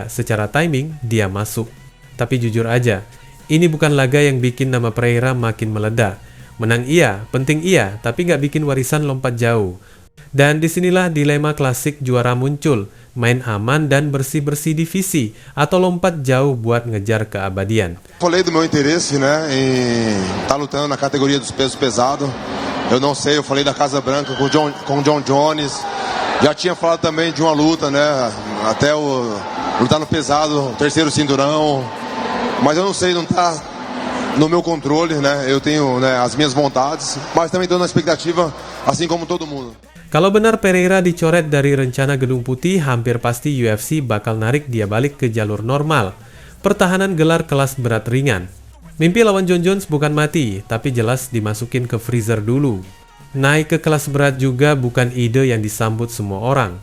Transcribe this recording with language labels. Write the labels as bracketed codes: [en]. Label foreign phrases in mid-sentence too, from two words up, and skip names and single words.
[id] Secara timing, dia masuk. Tapi jujur aja, ini bukan laga yang bikin nama Pereira makin meledak. Menang iya, penting iya, tapi nggak bikin warisan lompat jauh. Dan disinilah dilema klasik juara muncul. Main aman dan bersih-bersih divisi atau lompat jauh buat ngejar keabadian. [pt] Falei do meu interesse, né, em estar lutando na categoria dos pesos pesados. Eu não sei, eu falei da Casa Branca com Jon Jones. Já tinha falado também de uma luta, né, até lutar no pesado, terceiro cinturão. Mas eu não sei, não tá no meu controle, né? Eu tenho, né, as minhas vontades, mas também estou na expectativa, assim como todo mundo. [id] Kalau benar Pereira dicoret dari rencana Gedung Putih, hampir pasti UFC bakal narik dia balik ke jalur normal. Pertahanan gelar kelas berat ringan. Mimpi lawan Jon Jones bukan mati, tapi jelas dimasukin ke freezer dulu. Naik ke kelas berat juga bukan ide yang disambut semua orang.